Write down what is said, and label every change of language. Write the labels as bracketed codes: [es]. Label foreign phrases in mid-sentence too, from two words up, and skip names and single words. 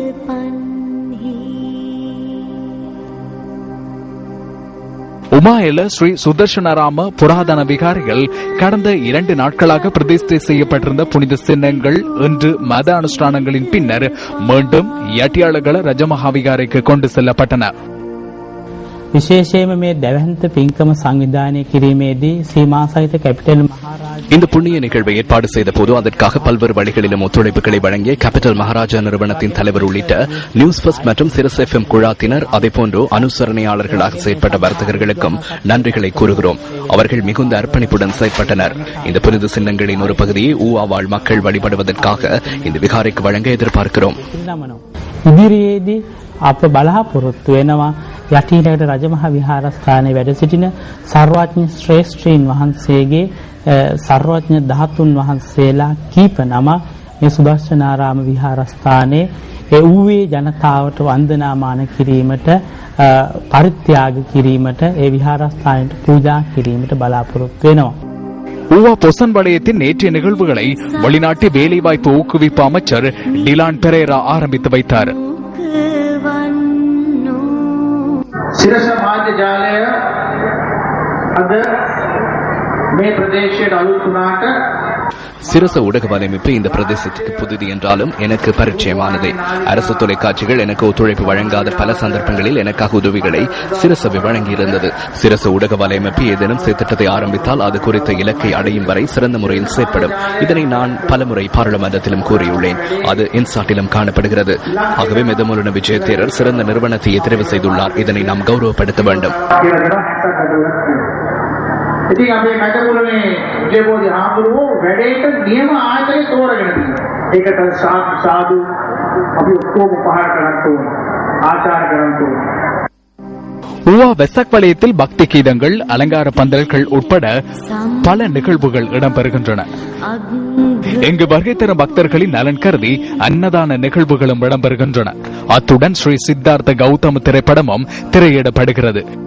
[ta] உமாஎல ஸ்ரீ சுதர்ஷனராம புராதன விகாரிகள் கடந்த 2 நாட்களாக பிரதிஷ்டை செய்யப்பட்டிருந்த புனித சின்னங்கள் இன்று மத அனுஷ்டானங்களின் பின்னர் மீண்டும் யாட்டியாளர்கள் ரஜமஹா விகாரைக்கு கொண்டு செல்லப்பட்டன. [si] විශේෂයෙන්ම මේ දැවැන්ත පින්කම සංවිධානය කිරීමේදී සීමා සහිත කැපිටල් මහරජා [ta] இந்த புண்ணிய நிகழ்வை ஏற்பாடு செய்த போது அதற்காக பல்வேறு வழிகளிலும் ஒத்துழைப்புகளை வழங்கிய கேபிட்டல் மகாராஜா நிறுவனத்தின் தலைவர் உள்ளிட்ட நியூஸ் ஃபர்ஸ்ட் மற்றும் சிரஸ் FM குழாத்தினர் அதேபோன்று அனுசரணையாளர்களாக செயற்பட்ட வர்த்தகர்களுக்கும் நன்றிகளை கூறுகிறோம். அவர்கள் மிகுந்த அர்ப்பணிப்புடன் செயற்பட்டனர். இந்த புனித சின்னங்களின் ஒரு பகுதியை ஊவா வாழ் மக்கள் வழிபடுவதற்காக இந்த விகாரைக்கு வழங்க எதிர்பார்க்கிறோம். [si] ඉදිරියේදී අප බලාපොරොත්තු වෙනවා යටිනගර රජමහා විහාරස්ථානයේ වැඩ සිටින සර්වඥ ශ්‍රේෂ්ඨීන් වහන්සේගේ සර්වඥ ධාතුන් වහන්සේලා කීප නම මේ සුදර්ශනාරාම විහාරස්ථානයේ ඒ ඌවේ ජනතාවට වන්දනාමාන කිරීමට පරිත්‍යාග කිරීමට ඒ විහාරස්ථානයට පූජා කිරීමට බලාපොරොත්තු වෙනවා. [ta] ஊவா பொசன் வலயத்தின் நேற்றைய நிகழ்வுகளை வெளிநாட்டு வேலைவாய்ப்பு ஊக்குவிப்பு அமைச்சர் டிலான் பெரேரா ஆரம்பித்து வைத்தார். [si] සිරස මාධ්‍ය ජාලය අද මේ ප්‍රදේශයට අලුත් වුණාට [ta] சிரச ஊடக வலையமைப்பு இந்த பிரதேசத்துக்கு புதிது என்றாலும் எனக்கு பரிச்சயமானது. அரசு தொலைக்காட்சிகள் எனக்கு ஒத்துழைப்பு வழங்காத பல சந்தர்ப்பங்களில் எனக்காக உதவிகளை சிரசவை வழங்கியிருந்தது. சிரச ஊடக வலையமைப்பு ஏதேனும் திட்டத்தை ஆரம்பித்தால் அது குறித்த இலக்கை அடையும் வரை சிறந்த முறையில் செயற்படும். இதனை நான் பலமுறை பாராளுமன்றத்திலும் கூறியுள்ளேன். அது இன்சாட்டிலும் காணப்படுகிறது. ஆகவே மெதமுலன விஜயதேரர் சிறந்த நிறுவனத்தை தெரிவு செய்துள்ளார். இதனை நாம் கௌரவப்படுத்த வேண்டும். [si] ඉතින් අපේ මැදපුරනේ විජයබෝධි හාමුදුරුවෝ වැඩේට නියම ආයතනය තෝරගෙන තියෙනවා. ඒකට සාදු අපි ඔක්කොම පහර කරන්න ඕන. ආචාර කරන්න ඕන. [ta] ஊவா வெசக் வலயத்தில் பக்தி கீதங்கள், அலங்கார பந்தல்கள் உட்பட பல நிகழ்வுகள் இடம்பெறுகின்றன. இங்கு வருகை தரும் பக்தர்களின் நலன் கருதி அன்னதான நிகழ்வுகளும் இடம்பெறுகின்றன. அத்துடன் ஸ்ரீ சித்தார்த்த கௌதம திரைப்படமும் திரையிடப்படுகிறது.